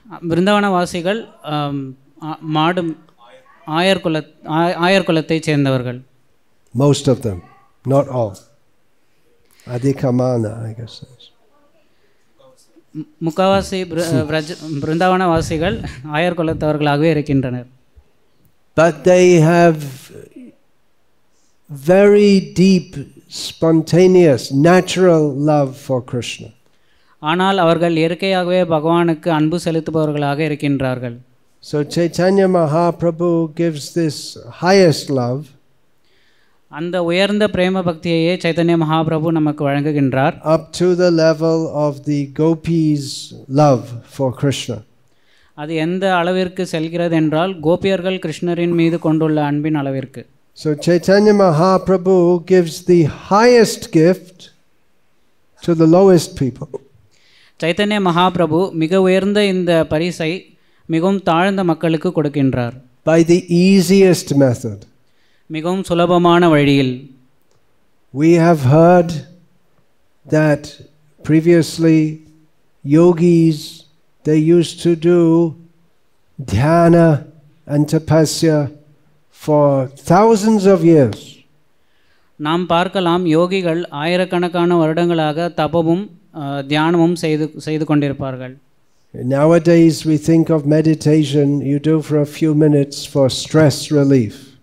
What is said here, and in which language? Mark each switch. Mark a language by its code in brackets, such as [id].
[ta] விருந்தாவன வாசிகள் மாடு ஆயர் குலத்தை சேர்ந்தவர்கள். [en] Most of them, not all. Adhikamana, I guess. [ta] முக்காவாசி விருந்தாவன வாசிகள் ஆயர் குலத்தவர்களாகவே இருக்கின்றனர். [en] But they have very deep, spontaneous, natural love for Krishna. [ta] ஆனால் அவர்கள் இயற்கையாகவே பகவானுக்கு அன்பு செலுத்துபவர்களாக இருக்கின்றார்கள். [en] So Chaitanya Mahaprabhu gives this highest love. [ta] அந்த உயர்ந்த பிரேம பக்தியையே சைத்தன்ய மகாபிரபு நமக்கு வழங்குகின்றார். [en] Up to the level of the gopis' love for Krishna. [ta] அது எந்த அளவிற்கு செல்கிறது என்றால் கோபியர்கள் கிருஷ்ணரின் மீது கொண்டுள்ள அன்பின் அளவிற்கு. [en] So Chaitanya Mahaprabhu gives the highest gift to the lowest people. [ta] Chaitanya Mahaprabhu மிக உயர்ந்த இந்த பரிசை மிகவும் தாழ்ந்த மக்களுக்கு கொடுக்கின்றார். [en] By the easiest method. [ta] மிகவும் சுலபமான வழியில். [en] We have heard that previously yogis, they used to do dhyana and tapasya for thousands of years. [ta] நாம் பார்க்கலாம் யோகிகள் ஆயிரக்கணக்கான வருடங்களாக தபமும் தியானமும் செய்து கொண்டிருப்பார்கள். [en] Nowadays we think of meditation you do for a few minutes for stress relief.